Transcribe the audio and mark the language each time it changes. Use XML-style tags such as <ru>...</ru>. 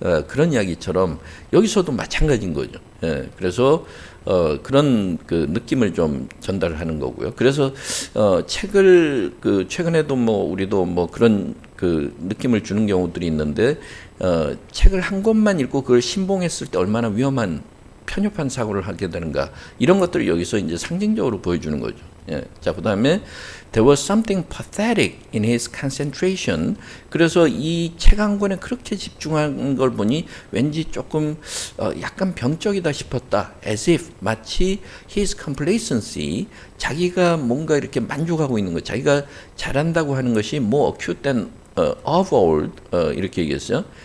<ko>그런 이야기처럼 여기서도 마찬가지인 거죠. 그래서 그런 그 느낌을 좀 전달하는 거고요. 그래서 책을 최근에도 우리도 그런 그 느낌을 주는 경우들이 있는데 책을 한 권만 읽고 그걸 신봉했을 때 얼마나 위험한 편협한 사고를 하게 되는가 이런 것들을 여기서 이제 상징적으로 보여주는 거죠. 예. 자, 그 다음에</ko> <en>there was something pathetic in his concentration.</en> <ko>그래서 이 책 한 권에 그렇게 집중한 걸 보니 왠지 조금 약간 병적이다 싶었다.</ko> <en>As if</en> <ko>마치</ko> <en>his complacency,</en> <ko>자기가 뭔가 이렇게 만족하고 있는 것, 자기가 잘한다고 하는 것이</ko> <en>more acute than of old,</en> <ko>이렇게 얘기했어요.</ko>